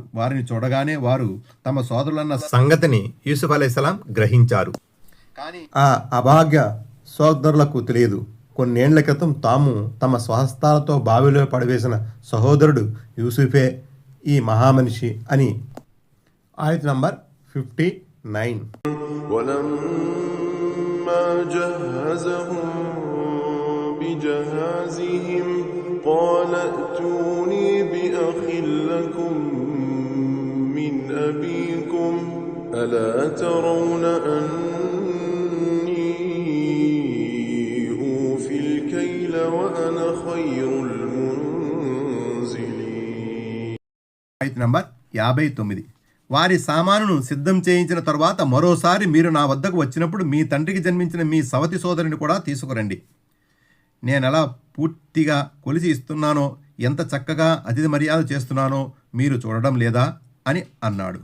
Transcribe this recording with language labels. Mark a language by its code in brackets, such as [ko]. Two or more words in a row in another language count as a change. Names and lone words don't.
[te] వారిని చూడగానే వారు తమ సోదరులన్న సంగతిని యూసుఫ్ [ar] عليه السلام [te] గ్రహించారు. కానీ ఆ అభాగ్య సోదరులకు తెలియదు. కొన్నేళ్ల క్రితం తాము తమ స్వహస్తాలతో బావిలో పడవేసిన సహోదరుడు యూసుఫే ఈ మహామనిషి అని. ఆయత్ నంబర్ 59. [ar] ولما جهزهم بجهازهم قال ائتوني بأخ لكم من أبيكم ألا ترون أني أوفي الكيل وأنا خير المنزلين. [te] ఆయత్ నంబర్ 59. వారి సామానును సిద్ధం చేయించిన తరువాత మరోసారి మీరు నా వద్దకు వచ్చినప్పుడు మీ తండ్రికి జన్మించిన మీ సవతి సోదరిని కూడా తీసుకురండి. నేనెలా పూర్తిగా కొలిచి ఇస్తున్నానో, ఎంత చక్కగా అతిథి మర్యాద చేస్తున్నానో మీరు చూడడం లేదా అని అన్నాడు.